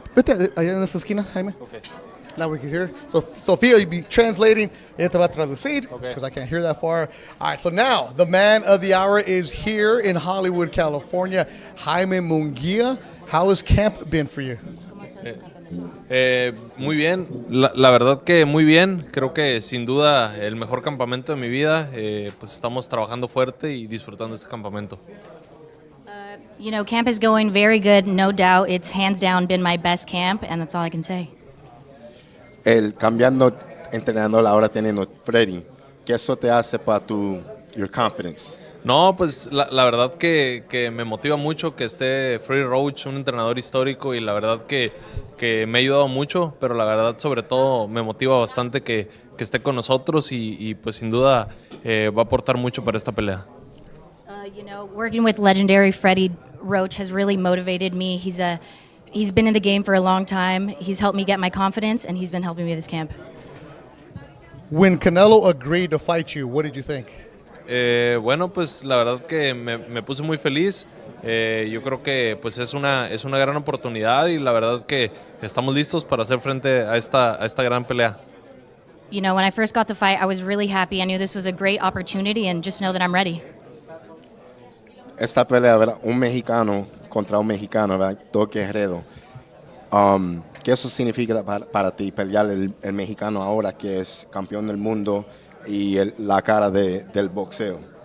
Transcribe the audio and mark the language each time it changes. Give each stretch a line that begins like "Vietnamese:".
Spanish: Vete allá en esa esquina,
English: Jaime. Okay. Now we can hear. So Sofia, you'll be translating.
Spanish: Ella te va a traducir
English: because I can't hear that far. All right, so now the man of the hour is here in Hollywood, California, Jaime Munguia. How has camp been for you?
Spanish: Muy bien, la verdad que muy bien. Creo que sin duda el mejor campamento de mi vida. Pues estamos trabajando fuerte y disfrutando este campamento.
English: You know, camp is going very good, no doubt. It's hands down been my best camp, and that's all I can say.
Spanish: El cambiando, entrenando ahora teniendo Freddy, ¿qué eso te hace para
English: your confidence?
Spanish: No, pues la verdad que me motiva mucho que esté Freddie Roach, un entrenador histórico, y la verdad que me ha ayudado mucho, pero la verdad sobre todo me motiva bastante que esté con nosotros y pues sin duda va a aportar mucho para esta pelea.
English: You know, working with legendary Freddie Roach has really motivated me. He's been in the game for a long time. He's helped me get my confidence, and he's been helping me this camp. When Canelo agreed to fight you, what did you think?
Spanish: Bueno, pues la verdad que me puse muy feliz. Yo creo que pues es una gran oportunidad y la verdad que estamos listos para hacer frente a esta gran pelea.
English: You know, when I first got the fight, I was really happy. I knew this was a great opportunity, and just know that I'm ready.
Spanish: Esta pelea, ¿verdad? Un mexicano contra un mexicano, ¿verdad? Dos guerreros. ¿Qué eso significa para ti pelear el mexicano ahora que es campeón del mundo y la cara del boxeo?